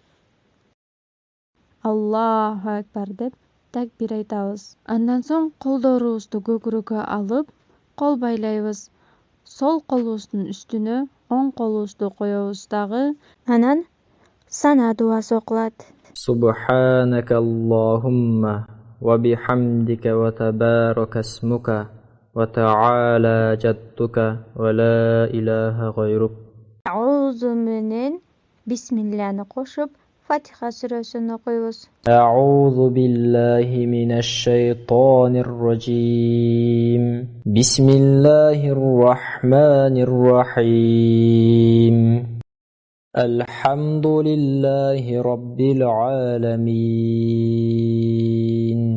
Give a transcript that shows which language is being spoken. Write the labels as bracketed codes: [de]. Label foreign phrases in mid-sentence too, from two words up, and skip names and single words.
[uz] Allohu akbar deb takbir aytamiz. Andan so'ng qo'ldoruzni ko'kruga olib, qo'l baylaymiz. Sol qo'limizning ustini o'ng qo'limizga qo'yamiz. Anan sana duosi o'qiladi. [ar] سبحانك اللهم وبحمدك وتبارك اسمك وتعالى جدك ولا إله غيرك. [uz] A'udhu minen bismillahni qo'shib Fatiha surasini o'qiymiz. [ar] أعوذ بالله من الشيطان الرجيم بسم الله الرحمن الرحيم الحمد لله رب العالمين